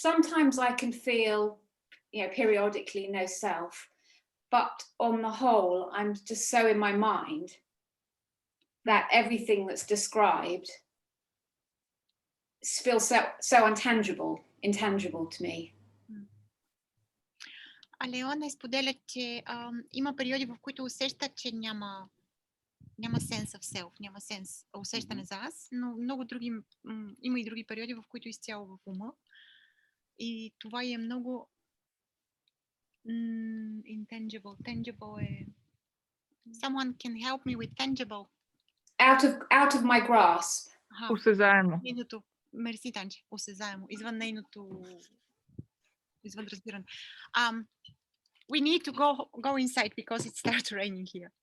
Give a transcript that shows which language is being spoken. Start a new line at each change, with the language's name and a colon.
English: Sometimes I can feel, periodically no self, but on the whole, I'm just so in my mind that everything that's described feels so intangible to me.
Bulgarian: А Леона споделя, че има периоди, в които усеща, че няма
English: sense of self,
Bulgarian: няма усещане за аз, но много други, има и други периоди, в които изцяло в ума. И това е много intangible.
English: Tangible е... Someone can help me with tangible. Out of my grasp.
Bulgarian: Осезаемо. Мерси, Танче. Осезаемо. Извън нейното... Извън разбиране.
English: We need to go inside because it starts raining here.